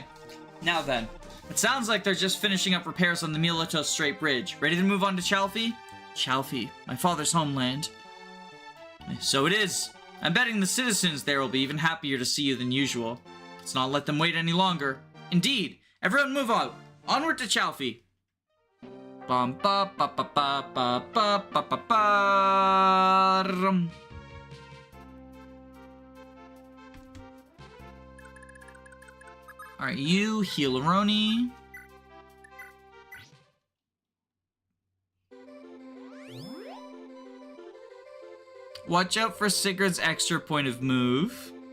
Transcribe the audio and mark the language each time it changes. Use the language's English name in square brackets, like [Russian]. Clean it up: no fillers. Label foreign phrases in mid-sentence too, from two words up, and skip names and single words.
[English] Now then, it sounds like they're just finishing up repairs on the Miletos Strait Bridge. Ready to move on to Chalfie? Chalfie, my father's homeland. So it is. I'm betting the citizens there will be even happier to see you than usual. Let's not let them wait any longer. Indeed, everyone move out. Onward to Chalfie. Bum ba ba ba ba ba ba ba ba ba. Alright, you, Healeroni. Watch out for Sigurd's extra point of move.